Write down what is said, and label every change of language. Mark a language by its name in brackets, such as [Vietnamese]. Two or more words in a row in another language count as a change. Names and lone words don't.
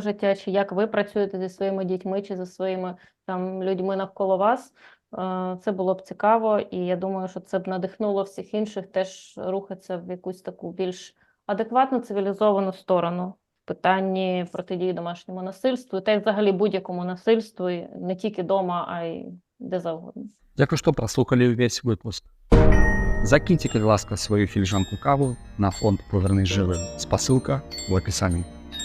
[Ukrainian] життя, чи як ви працюєте зі своїми дітьми, чи зі своїми там людьми навколо вас, це було б цікаво, і я думаю, що це б надихнуло всіх інших теж рухатися в якусь таку більш адекватну, цивілізовану сторону в питанні протидії домашньому насильству, та й взагалі будь-якому насильству, не тільки дома, а й де завгодно. Дякую, [Belarusian] што праслухалі ўвесь выпуск. Закіньце, калі ласка, сваю філіжанку каву на фонд «Повернись живим». [Russian] Спасылка в описании.